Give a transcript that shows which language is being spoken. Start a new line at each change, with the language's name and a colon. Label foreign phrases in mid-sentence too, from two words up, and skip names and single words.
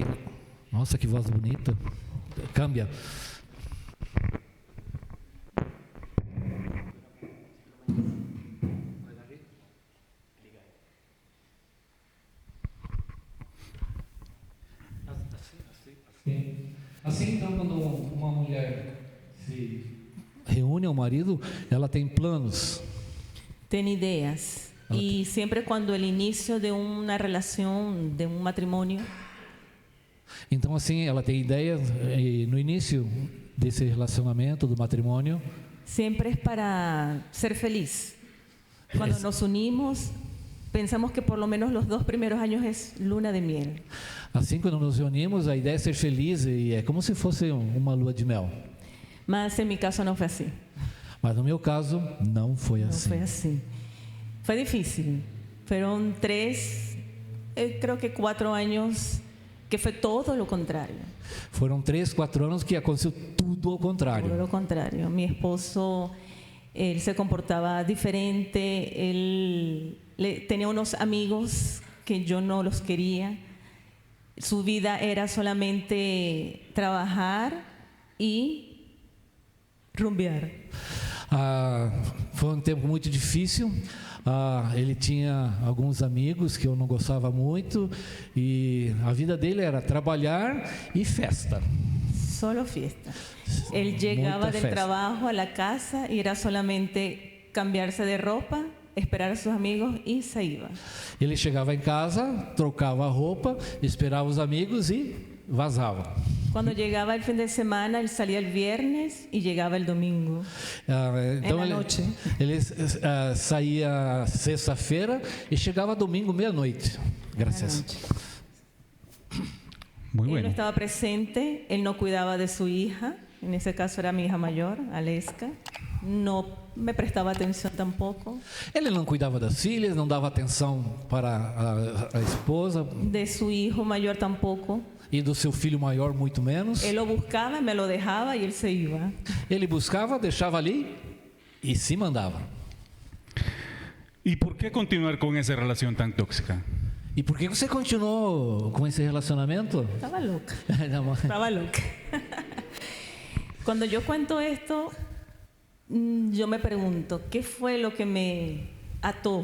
Portuguese: Nossa, que voz bonita. Cambia. Assim, então, quando uma mulher se reúne ao marido, ela tem planos.
Spanish: Tiene ideas. Y siempre cuando el inicio de una relación, de un matrimonio,
Portuguese: Então, assim, ela tem ideias e no início desse relacionamento, do matrimônio,
Spanish: siempre es para ser feliz. Cuando nos unimos, pensamos que por lo menos los 2 primeros años es luna de miel.
Portuguese: assim, quando nos reunimos, a ideia é ser feliz e é como se fosse uma lua de mel.
Spanish: Mas en mi caso no fue así.
Portuguese: Mas no meu caso, não foi
Spanish: No
Portuguese: assim.
Spanish: fue así. Fue difícil. Fueron 3, creo que 4 años que fue todo lo contrario.
Portuguese: Foram 3, 4 anos que aconteceu tudo ao
Spanish: Todo
Portuguese: contrário.
Spanish: lo contrario. Mi esposo, él se comportaba diferente, tenía unos amigos que yo no los quería. Su vida era solamente trabajar y rumbear.
Portuguese: Foi um tempo muito difícil. Ele tinha alguns amigos que eu não gostava muito e a vida dele era trabalhar e festa.
Spanish: Solo fiesta. Él llegaba Mucha del fiesta. trabajo a la casa y era solamente cambiarse de ropa, esperar a sus amigos y se iba.
Portuguese: Ele chegava em casa, trocava a roupa, esperava os amigos e vazava.
Spanish: Cuando llegaba el fin de semana, él salía el viernes y llegaba el domingo.
Portuguese: Então na ele, noite. ele saía sexta-feira e chegava domingo meia-noite. Graças.
Spanish: Muy Él no bueno. estaba presente, él no cuidaba de su hija, en ese caso era mi hija mayor, Aleska, no me prestaba atención tampoco,
Portuguese: Ele não cuidava das filhas, não dava atenção para a esposa
Spanish: de su hijo mayor tampoco.
Portuguese: e do seu filho maior muito menos.
Spanish: Él lo buscaba, me lo dejaba y él se iba.
Portuguese: Ele buscava, deixava ali e se mandava.
Spanish: ¿Y por qué continuar con esa relación tan tóxica?
Portuguese: E por que você continuou com esse relacionamento?
Spanish: Estaba loca,
Portuguese: Não,
Spanish: estaba loca. Cuando yo cuento esto, yo me pregunto, ¿qué fue lo que me ató?